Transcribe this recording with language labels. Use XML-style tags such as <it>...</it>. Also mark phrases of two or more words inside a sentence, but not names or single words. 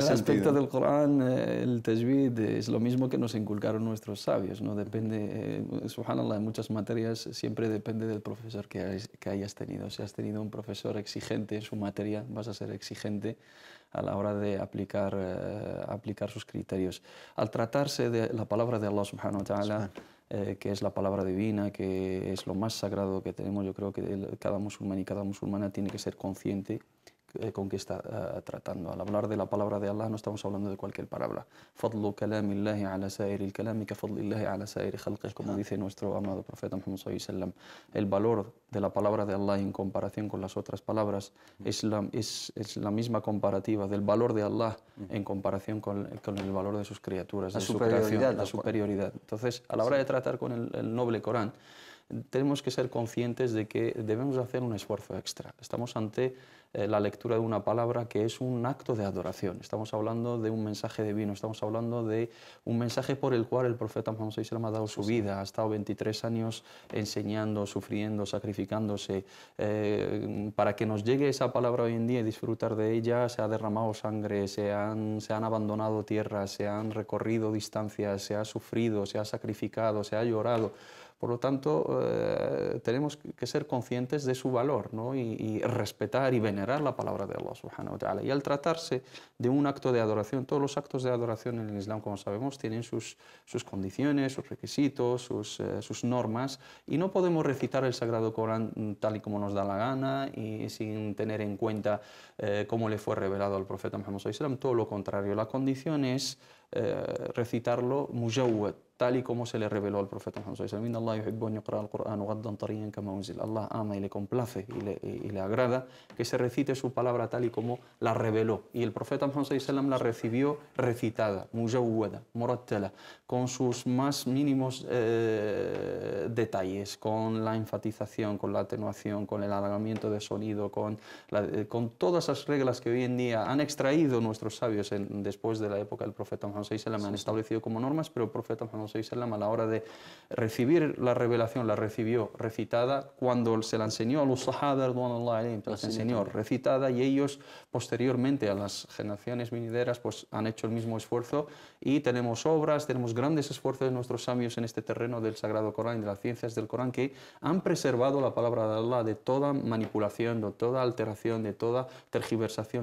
<es>El aspecto del Corán, el tajwid es lo mismo que nos inculcaron nuestros sabios, ¿no? Depende, subhanallah, en muchas materias siempre depende del profesor que hayas tenido. Si has tenido un profesor exigente en su materia, vas a ser exigente a la hora de aplicar sus criterios. Al tratarse de la palabra de Allah</es> <ar>سبحانه وتعالى,</ar> <es>que es la palabra divina, que es lo más sagrado que tenemos, yo creo que cada musulmán y cada musulmana tiene que ser consciente con qué está tratando. Al hablar de la palabra de Allah no estamos hablando de cualquier palabra.</es> <ar>فضل كلام الله على سائر الكلام كفضل الله على سائر خلقه,</ar> <es>como dice nuestro amado profeta Muhammad</es> <ar>صلى الله عليه وسلم.</ar> <es>El valor de la palabra de Allah en comparación con las otras palabras es la misma comparativa del valor de Allah en comparación con el valor de sus criaturas, de su creación, la superioridad. Entonces, a la hora de tratar con el noble Corán, tenemos que ser conscientes de que debemos hacer un esfuerzo extra. Estamos ante la lectura de una palabra que es un acto de adoración. Estamos hablando de un mensaje divino, estamos hablando de un mensaje por el cual el profeta Muhammad</es> <ar>صلى الله عليه وسلم</ar> <es>ha dado su vida, ha estado 23 años enseñando, sufriendo, sacrificándose. Para que nos llegue esa palabra hoy en día y disfrutar de ella, se ha derramado sangre, se han abandonado tierras, se han recorrido distancias, se ha sufrido, se ha sacrificado, se ha llorado. Por lo tanto, tenemos que ser conscientes de su valor, ¿no? y respetar y venerar la palabra de Allah</es> <ar>سبحانه وتعالى.</ar> <es>Y al tratarse de un acto de adoración, todos los actos de adoración en el Islam, como sabemos, tienen sus condiciones, sus requisitos, sus normas, y no podemos recitar el Sagrado Corán tal y como nos da la gana y sin tener en cuenta cómo le fue revelado al profeta Muhammad</es> <ar>صلى الله عليه وسلم.</ar> <es>Todo lo contrario, la condición es recitarlo mujawwad, tal y como se le reveló al profeta Muhammad</es> <ar>صلى الله عليه وسلم.</ar> <es>Allah ama y le complace y le agrada que se recite su palabra tal y como la reveló. Y el profeta Muhammad</es> <ar>صلى الله عليه وسلم</ar> <es>la recibió recitada,</es> <ar>مجودة مرتلة,</ar> <es>con sus más mínimos detalles, con la enfatización, con la atenuación, con el alargamiento de sonido, con todas esas reglas que hoy en día han extraído nuestros sabios después de la época del profeta Muhammad</es> <ar>صلى الله عليه وسلم,</ar> <es>han establecido como normas, pero el profeta Muhammad</es> <ar>صلى الله عليه وسلم</ar> <es>a la hora de recibir la revelación la recibió recitada. Cuando se la enseñó a los sahaba, se las enseñó recitada, y ellos posteriormente a las generaciones venideras pues han hecho el mismo esfuerzo, y tenemos obras, tenemos grandes esfuerzos de nuestros sabios en este terreno del Sagrado Corán y de las ciencias del Corán, que han preservado la palabra de Allah de toda manipulación, de toda alteración, de toda tergiversación.</es>